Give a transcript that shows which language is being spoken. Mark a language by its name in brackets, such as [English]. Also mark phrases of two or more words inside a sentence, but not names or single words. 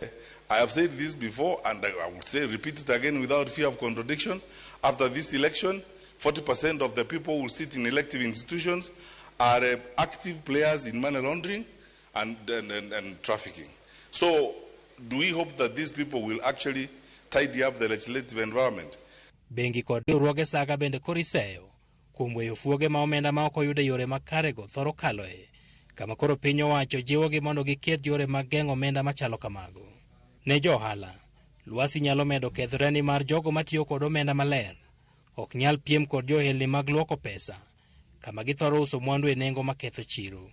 [English] I have said this before, and I would say repeat it again without fear of contradiction. After this election, 40% of the people who sit in elective institutions are active players in money laundering and trafficking. So, do we hope that these people will actually tidy up the legislative environment? [Luo (Kenya and Tanzania)] Bengi kod riwruoge saga bende koro iseyo kuom weyo fuoge ma omenda ma ok oyudo yore makarego thoro kaloe, kama koro piny owacho jiwogi mondo giket yore mag geng'o omenda machalo kamago. Ne jo ohala, lwasi nyalo medo kethre ni mar jogo matiyo kod omenda maler ok nyal piem kod johelni mag lwoko pesa, kama githoro uso mwandu e nengo maketho chiro.